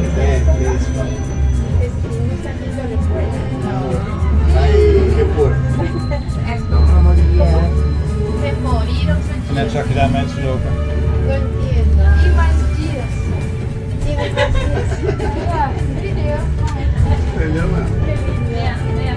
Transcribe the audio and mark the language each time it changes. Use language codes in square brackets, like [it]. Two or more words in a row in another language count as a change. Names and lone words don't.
[es] ¿No están yendo a la escuela? [nl] Net zag je daar mensen lopen. [es] No entiendo. Y más días. Tienen más días. Ya, video. Vea.